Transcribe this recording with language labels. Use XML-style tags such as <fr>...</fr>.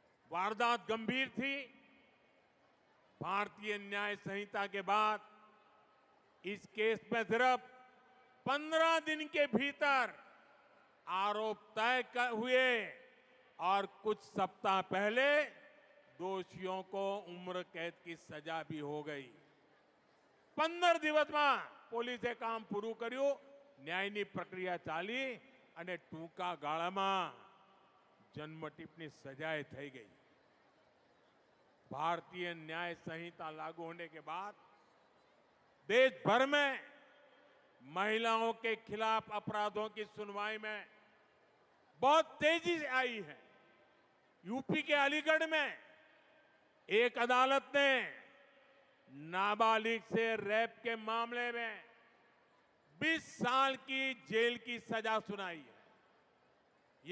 <hi>वारदात गंभीर थी। भारतीय न्याय संहिता के बाद इस केस में सिर्फ 15 दिन के भीतर आरोप तय हुए और कुछ सप्ताह पहले दोषियों को उम्र कैद की सजा भी हो गई।</hi> <gu>15 દિવસ में પોલીસે કામ પૂરું કર્યું, ન્યાયની પ્રક્રિયા ચાલી અને ટૂંકા ગાળામાં જન્મટીપની સજાએ થઈ ગઈ।</gu> <hi>भारतीय न्याय संहिता लागू होने के बाद देश भर में महिलाओं के खिलाफ अपराधों की सुनवाई में बहुत तेजी से आई है। यूपी के अलीगढ़ में एक अदालत ने नाबालिग से रेप के मामले में 20 साल की जेल की सजा सुनाई है।</hi>